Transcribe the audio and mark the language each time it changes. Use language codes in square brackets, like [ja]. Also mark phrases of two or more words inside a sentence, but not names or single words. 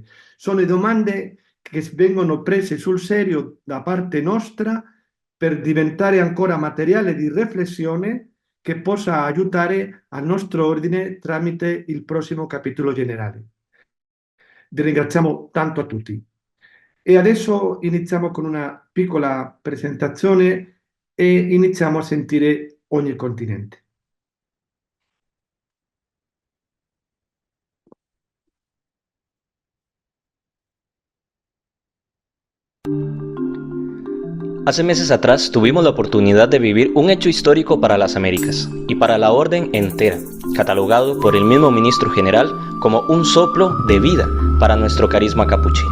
[it] Sono le domande che vengono prese sul serio da parte nostra per diventare ancora materiale di riflessione che possa aiutare al nostro ordine tramite il prossimo capitolo generale. Vi ringraziamo tanto a tutti. E adesso iniziamo con una piccola presentazione e iniziamo a sentire ogni continente. [es] Hace meses atrás tuvimos la oportunidad de vivir un hecho histórico para las Américas y para la orden entera, catalogado por el mismo ministro general como un soplo de vida para nuestro carisma capuchino.